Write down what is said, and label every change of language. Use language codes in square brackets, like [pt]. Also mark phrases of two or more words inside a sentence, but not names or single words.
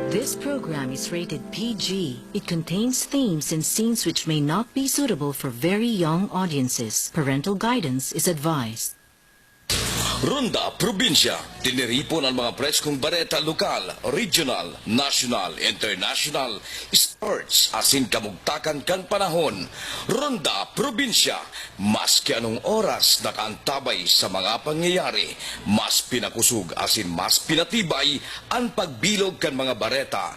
[en] This program is rated PG. It contains themes and scenes which may not be suitable for very young audiences. Parental guidance is advised. [bik] Ronda Probinsya, tiniripon ang mga preskong bareta lokal, regional, national, international, sports, asin kamugtakan kan panahon. Ronda Probinsya, maski anong oras nakaantabay sa mga pangyayari, mas pinakusog asin mas pinatibay ang pagbilog kan mga bareta.